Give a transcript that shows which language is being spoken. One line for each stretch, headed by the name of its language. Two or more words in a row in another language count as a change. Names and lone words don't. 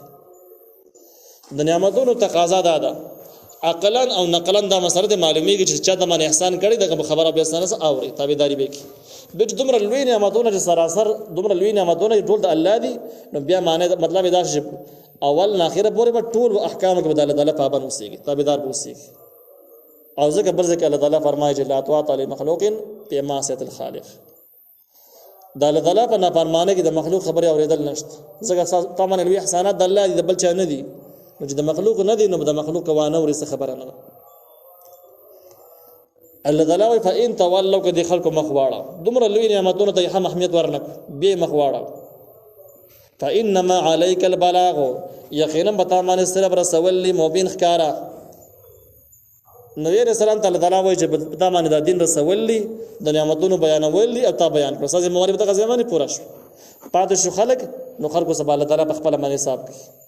Pashto: د نعمتونو تقاضا دا ده، عقلا او نقلا دا مسله د معلومیږي چې چا د باندې احسان کړی دغه خبره به احسان سره اوري، تابعداري به کوي. به دومره لوی نعمتونه چې سراسر دومره لوی نعمتونه ټول د الله دي، نو بیا معنی مطلب دا چې اول نه اخره پورې به ټول احکام کې بدل الله پابند اوسېږي، تابعدار به اوسېږي. او ځکه بل ځکه الله تعالی فرمایي چې
Arabic: لا طاعة لمخلوق فی معصیة الخالق،
Pashto: د الله تعالی په نافرمانۍ کې د مخلوق خبرې اورېدل نشته، ځکه تمام لوی احسانات د الله دي، د بل چا نه دي. نو چې د مخلوق نه دي، نو د مخلوق وانه ورې څه خبره نه ده. الله تعالی وایي
Arabic: فإن تولوا،
Pashto: که د خلکو مخ واړه، دومره لوی نعمتونو ته یې هم اهمیت ورنه کړو، بیا مخ واړه.
Arabic: فإنما عليك البلاغ،
Pashto: یقینا به تا باندې صرف رسول دي مبین ښکاره. نبی رسول الله تعالی وایي چې په تا باندې دا دین رسول دي، د نعمتونو بیانول دي، او تا بیان کړو. ستاسې موارد په دغه ځای باندې پوره شو، پاتې شو خلک، نو خلکو سبا الله تعالی په خپله باندې حساب کوي.